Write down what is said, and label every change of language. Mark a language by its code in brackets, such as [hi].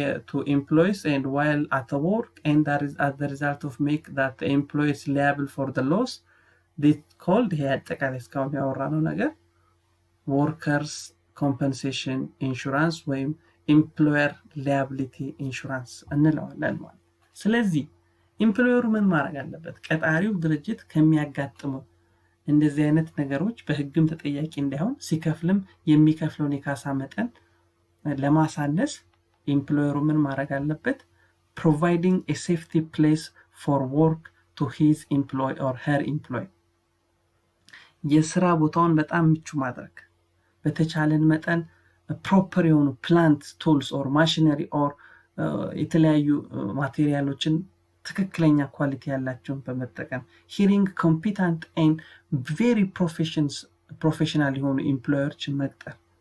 [en] to employees and while at work and that is as the result of make that the employee is liable for the loss this called here [am] አጠቃላይ እስካሁን ያወራነው ነገር [en] workers compensation insurance ወይም employer liability insurance [am] እንለዋለን ማለት። ስለዚህ ኤምፕሎየሩ ምን ማድረግ አለበት? ቀጣሪው ድርጅት ከሚያጋጥመው እንደዚህ አይነት ነገሮች በህግም ተጠያቂ እንዳይሆን ሲከፍልም የሚከፍለውን የካሳ መጠን ለማሳነስ ኤምፕሎየሩ ምን ማድረግ አለበት? [en] providing a safety place for work to his employee or her employee. [am] የስራ ቦታውን በጣም ምቹ ማድረግ በተቻለን መጠን ፕሮፐር የሆኑ ፕላንት ቱልስ ኦር ማሽነሪ ኦር የተለያዩ ማቴሪያሎችን ትክክለኛ ኳሊቲ ያላቸውን በመጠቀም ሂሪንግ ኮምፒታንት ኤንድ ቬሪ ፕሮፌሽናል የሆኑ ኢምፕሎየሮችን መቅጠር።